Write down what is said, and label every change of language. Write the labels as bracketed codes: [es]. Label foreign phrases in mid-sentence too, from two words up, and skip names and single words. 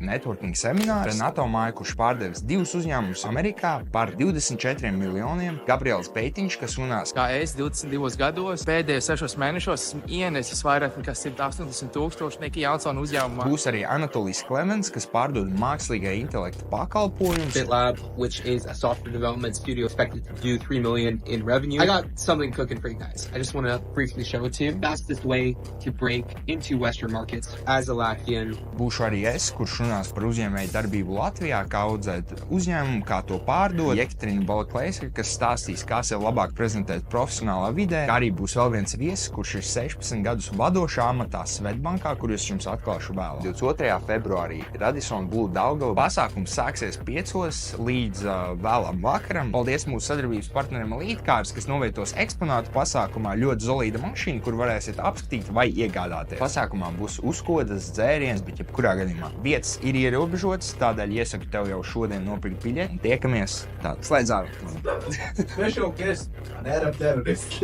[lv] networking seminārs, Renato Māja, kurš pārdevis 2 uzņēmumus Amerikā par 24 miljoniem, Gabriels Beitiņš, kas runās, kā es 22 gados, pēdējos 6 mēnešos esmu ienesis vairāk nekā 180,000 nekā Jansona uzņēmumā. Būs arī Anatolijs Klemens, kas pārdod mākslīgā intelekta pakalpojumus. [en] BitLab, which is a software development studio expected to do $3 million in revenue. I got something cooking for you guys. I just want to briefly show it to you. Fastest way to break into Western markets as a Latvian. [lv] Būšu arī es, kurš runās par uzņēmēju darbību Latvijā, kā audzēt uzņēmumu, kā to pārdot. Jekaterina Balaklēska, kas stāstīs, kā sev labāk prezentēt profesionālā vidē. Kā arī būs vēl viens viesis, kurš ir 16 gadus vadošā amatā Svetbankā, kur es jums atklāšu vēlāk. 22. februārī Radisson Blu Daugava. Pasākums sāksies 5 līdz vēlam vakaram. Paldies mūsu sadarbības partnerim Elitecars, kas novietos eksponātu pasākumā. Ļoti solīda mašīna, kur varēsiet apskatīt vai iegādāties. Pasākumā būs uzkodas, dzēriens, bet jebkurā gadījumā vietas ir ierobežotas, tādēļ iesaku tev jau šodien nopirkt biļeti. Tiekamies! Slēdz ārā! [en] Special guest, an Arab terrorist.